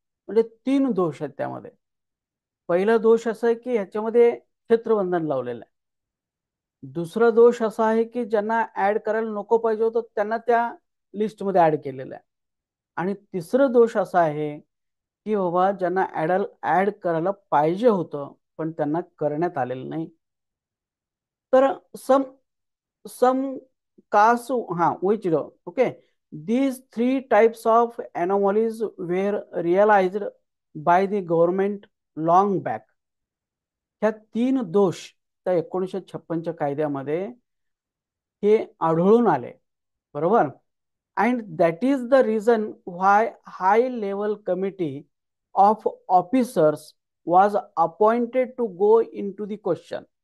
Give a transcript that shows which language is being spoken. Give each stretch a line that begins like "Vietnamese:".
Marathi: म्हणजे 3 दोष आहेत त्यामध्ये. पहिला दोष असा आहे की ह्याच्यामध्ये क्षेत्रबंधन लावलेलं आहे. दुसरा दोष असा आहे की ज्यांना ऍड करायला नको पाहिजे होतं त्यांना त्या लिस्टमध्ये ऍड केलेलं आहे. आणि तिसरं दोष असा आहे की बाबा ज्यांना ऍड करायला पाहिजे होतं पण त्यांना करण्यात आलेलं नाही.
English: तर some some caste, हा which okay, these three types of anomalies were realized by the government long back.
Marathi: ह्या 3 दोष त्या 1956च्या कायद्यामध्ये हे आढळून आले. बरोबर.
English: And that is the reason why high level committee of officers was appointed to go in to the question.